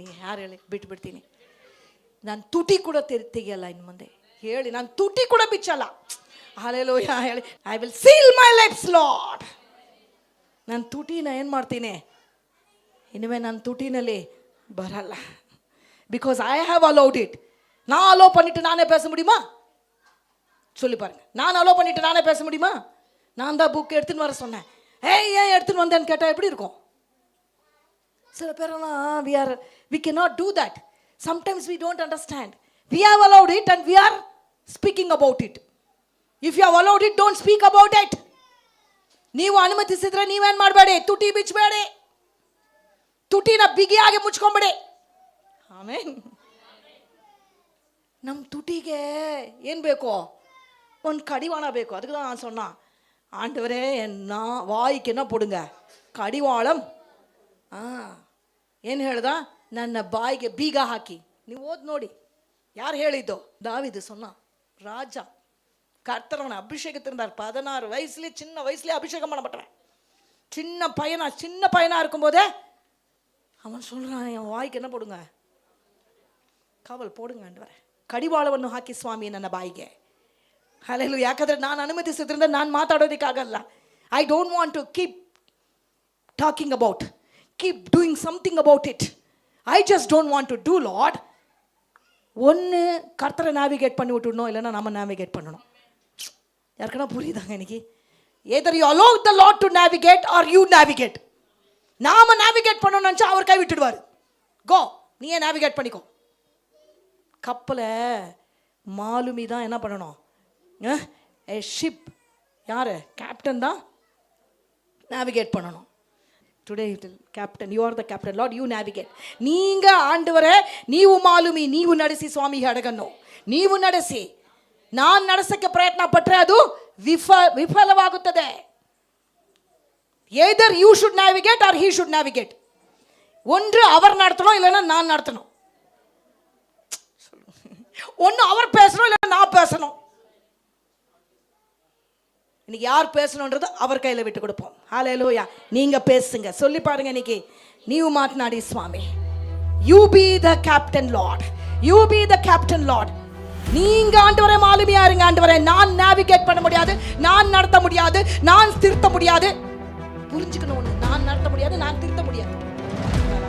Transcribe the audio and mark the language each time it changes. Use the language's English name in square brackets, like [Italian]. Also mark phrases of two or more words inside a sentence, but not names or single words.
[Kannada] ಯಾರು ಹೇಳಿ ಬಿಟ್ಬಿಡ್ತೀನಿ? ನಾನು ತುಟಿ ಕೂಡ ತೆಗಿಯಲ್ಲ ಇನ್ನು ಮುಂದೆ. ಹೇಳಿ, ನಾನು ತುಟಿ ಕೂಡ ಬಿಚ್ಚಲ್ಲ. ಹಲ್ಲೆಲೂಯಾ ಹೇಳಿ. [English] I will seal my lips Lord. [Kannada] ನಾನು ತುಟಿನ ಏನು ಮಾಡ್ತೀನಿ? ಇನ್ಮೇಲೆ ನನ್ನ ತುಟಿನಲ್ಲಿ ಬರಲ್ಲ. [English] Because I have allowed it. [Tamil] நான் அலோ பண்ணிட்டு நானே பேச முடியுமா? சொல்லி பாருங்க. நான் அலோ பண்ணிட்டு நானே பேச முடியுமா? நான் தான் புக் எடுத்துன்னு வர சொன்னேன். ஏன் எடுத்துன்னு வந்தேன்னு கேட்டால் எப்படி இருக்கும்? சில பேரெல்லாம் [English] we cannot do that. Sometimes we don't understand. We have allowed it and we are speaking about it. If you have allowed it, don't speak about it. [Kannada] ನೀವು ಅನುಮತಿಸಿದ್ರೆ ನೀವೇನು ಮಾಡಬೇಡಿ, ತುಟಿ ಬಿಚ್ಚಬೇಡಿ, ತುಟಿನ ಬಿಗಿಯಾಗಿ ಮುಚ್ಕೊಂಬೇಡಿ. ಆಮೇನ್. ನಮ್ಮ ತುಟಿಗೆ ಏನು ಬೇಕೋ? ಒಂದು ಕಡಿವಾಣ ಬೇಕು. [Tamil] அதுக்கு தான் நான் சொன்னேன், ஆண்டவரே என்ன வாய்க்கு என்ன போடுங்க? [Kannada] ಕಡಿವಾಳಂ. ಏನು ಹೇಳ್ದ? ನನ್ನ ಬಾಯಿಗೆ ಬೀಗ ಹಾಕಿ. ನೀವು ಓದಿ ನೋಡಿ, யார் ಹೇಳಿದ್ದು? [Tamil] தாவீது சொன்னான். ராஜா கர்த்தரவனை அபிஷேகத்திருந்தார். 16 வயசுலேயே, சின்ன வயசுலேயே அபிஷேகம் பண்ணப்பட்டவன். சின்ன பையனா இருக்கும்போதே அவன் சொல்கிறான், என் வாய்க்கு என்ன போடுங்க? காவல் போடுங்க ஆண்டவரே, [Kannada] ಕಡಿವಾಳವನ್ನು ಹಾಕಿ ಸ್ವಾಮಿ ನನ್ನ ಬಾಯಿಗೆ. ಹಲ್ಲೆಲೂಯಾ. ಯಾಕಂದರೆ ನಾನು ಅನುಮತಿಸಿದ್ರಿಂದ ನಾನು ಮಾತಾಡೋದಕ್ಕಾಗಲ್ಲ. [English] I don't want to keep talking about, keep doing something about it. I just don't want to do Lord. [Tamil] ஒன்று கர்த்தரை நேவிகேட் பண்ணி விட்டுடணும், இல்லைன்னா நம்ம நேவிகேட் பண்ணணும். யாருக்குன்னா புரியுதாங்க இன்னைக்கு? [English] either you allow the Lord to navigate or you navigate. [Tamil] நாம நேவிகேட் பண்ணணும்னு நினச்சா அவர் கை விட்டுடுவார். கோ, நீயே நேவிகேட் பண்ணிக்கோ. கப்பலை மாலுமி தான் என்ன பண்ணணும்? [English] a ship [Tamil] யார்? கேப்டன் தான் நேவிகேட் பண்ணணும். [English] Today captain, you are the captain Lord, you navigate. [Tamil] நீங்க ஆண்டவரே, [Kannada] ನೀವು ಮಾಲುಮಿ, ನೀವು ನಡೆಸಿ ಸ್ವಾಮಿ ಹಡಗನ್ನು, ನೀವು ನಡೆಸಿ. ನಾನು ನಡೆಸಕ್ಕೆ ಪ್ರಯತ್ನ ಪಟ್ಟರೆ ಅದು ವಿಫಲವಾಗುತ್ತದೆ. [English] either you should navigate or he should navigate. [Tamil] ஒன்று அவர் நடத்தணும், இல்லைன்னா நான் நடத்தணும். ஒன்று அவர் பேசணும், இல்லைன்னா நான் பேசணும். இன்னைக்கு யார் பேசணுன்றது அவர் கையில் விட்டு கொடுப்போம். ஹல்லேலூயா. நீங்க பேசுங்க, சொல்லி பாருங்க. இன்னைக்கு [Kannada] ನೀವು ಮಾತನಾಡಿ ಸ್ವಾಮಿ. [English] You be the captain Lord, you be the captain Lord. [Tamil] நீங்க ஆண்டவரே மாலுமியா இருங்க. ஆண்டவரே, நான் நேவிகேட் பண்ண முடியாது, நான் நடத்த முடியாது, நான் திருத்த முடியாது. புரிஞ்சுக்கணும் ஒன்று, நான் நடத்த முடியாது, நான் திருத்த முடியாது.